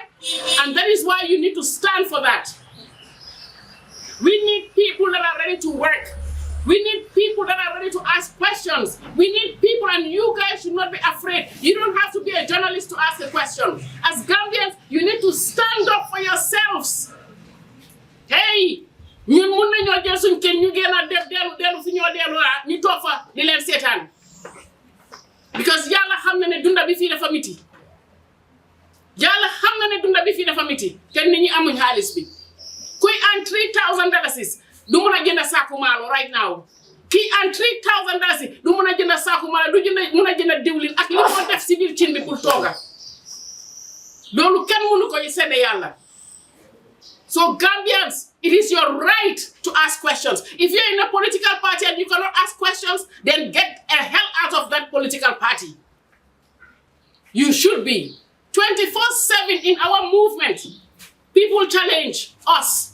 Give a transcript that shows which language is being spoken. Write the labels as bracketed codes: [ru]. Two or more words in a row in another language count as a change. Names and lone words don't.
[en] And that is why you need to stand for that. We need people that are ready to work. We need people that are ready to ask questions. We need people, and you guys should not be afraid. You don't have to be a journalist to ask a question. As Gambians, you need to stand up for yourselves. Hey! [wo] ñun mun nañoo jël suñ kenn ñu gën a def dellu fi ñoo dellu ñu toog fa di leen seetaan because yàlla xam na ne dunda bi fii dafa miti yàlla xam na ne dunda bi fii dafa miti te nit ñi amuñ xaalis bi kuy an $3,000 du mun a jënd saaku maalo [en] right now [wo] kii an $3,000 du mun a jënd saaku maalo du mun a jënd diwlin ak li moo def si biir cin bi pour tooga loolu kenn mënu ko sedde yàlla. [en] So Gambians, it is your right to ask questions. If you're in a political party and you cannot ask questions, then get the hell out of that political party. You should be. 24/7 in our movement, people challenge us.